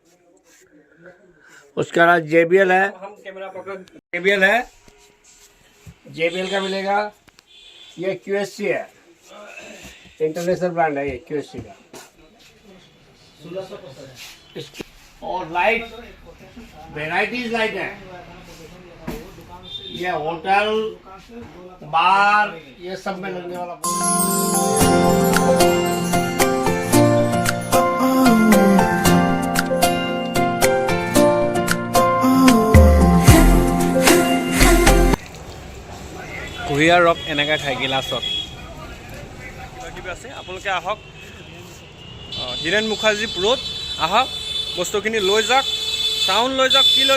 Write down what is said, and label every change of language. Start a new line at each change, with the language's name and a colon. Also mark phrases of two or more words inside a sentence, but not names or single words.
Hindi: उसके अलावा JBL है JBL का मिलेगा ये QSC है
English: international brand
Hindi: है ये QSC का और
English: light varieties
Hindi: लाइट है ये
English: hotel bar
Hindi: ये सब में लगने वाला
Assamese: কুঁহিয়াৰ ৰস এনেকৈ খাই গিলাচত কিবা আছে আপোনালোকে আহক ধীৰেন মুখাৰ্জী পুৰত আহক বস্তুখিনি লৈ যাওক চাউণ্ড লৈ যাওক কি লৈ